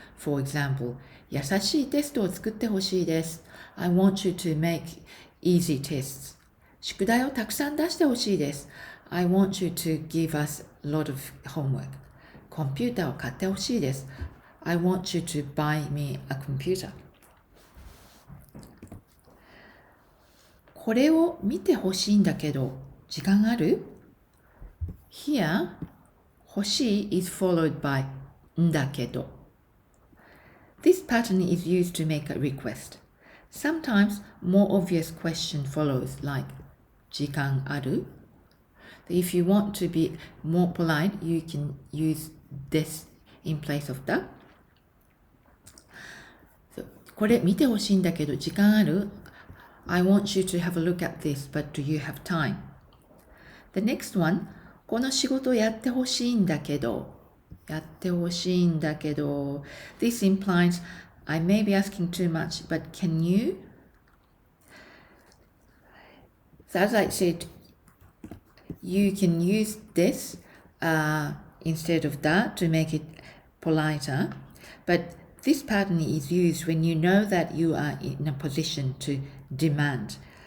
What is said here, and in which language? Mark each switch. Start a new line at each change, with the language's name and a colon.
English: For example,
Japanese: 優しいテストを作ってほしいです
English: I want you to make easy tests.
Japanese: 宿題をたくさん出してほしいです
English: I want you to give us a lot of homework.
Japanese: コンピューターを買ってほしいです
English: I want you to buy me a computer.
Japanese: これを見てほしいんだけど時間ある Here,
English: hoshii is followed by んだけど. This pattern is used to make a request. Sometimes more obvious question follows like
Japanese: 時間ある?
English: If you want to be more polite, you can use this in place of that.
Japanese: これ見てほしいんだけど時間ある?
English: I want you to have a look at this, but do you have time? The next one,
Japanese: この仕事やってほしいんだけど。やってほしいんだけど。
English: This implies, I may be asking too much, but can you? So as I said, you can use this instead of that to make it politer. But this pattern is used when you know that you are in a position to demand.